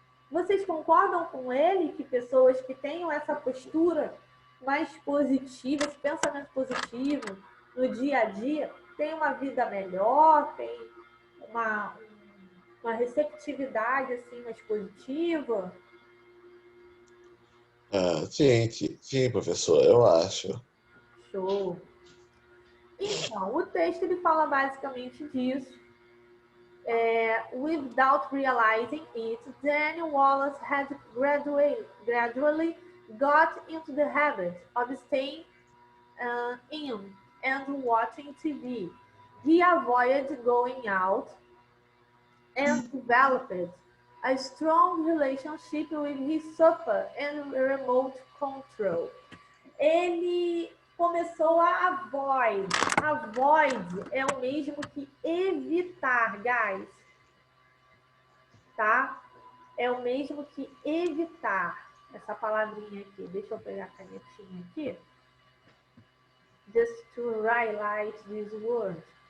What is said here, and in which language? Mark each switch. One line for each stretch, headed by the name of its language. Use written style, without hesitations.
Portuguese: Vocês concordam com ele que pessoas que tenham essa postura mais positiva, esse pensamento positivo no dia a dia, têm uma vida melhor, têm uma receptividade assim mais positiva? Sim, professor, eu acho. Show! Então, o texto ele fala basicamente disso.
English: Without realizing it, Danny Wallace had gradually got into the habit of staying in and watching TV. He avoided going out and developed a strong relationship with his sofa and remote control.
Portuguese: Ele começou a avoid. Avoid é o mesmo que evitar, guys. Tá? É o mesmo que evitar. Essa palavrinha aqui. Deixa eu pegar a canetinha aqui.
English: Just to highlight this word.